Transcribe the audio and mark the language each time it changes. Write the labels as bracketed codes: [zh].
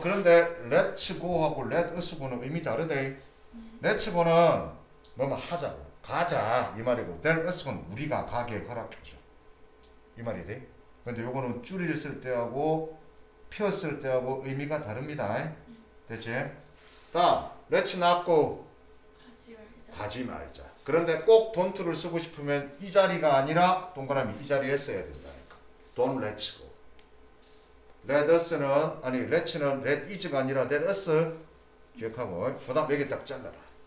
[ko] 그런데 [en] let's go [ko] 하고 [en] let us go [ko] 는 의미 다르대. [en] let's go [ko] 는 뭐뭐 하자고. 가자 이 말이고 [en] del us go [ko] 는 우리가 가게 허락해줘. 이 말이 돼. 근데 요거는 줄였을 때하고 폈을 때하고 의미가 다릅니다. 됐지? 다음 [en] let's not go. [ko] 가지 말자. 그런데 꼭 don't를 쓰고 싶으면 이 자리가 아니라 동그라미 이 자리에 써야 된다니까. [en] Don't let's go. let us [ko] 는 아니 let'는 [en] let is [ko] 가 아니라 let us 기억하고 그 다음 여기 딱 잘라라.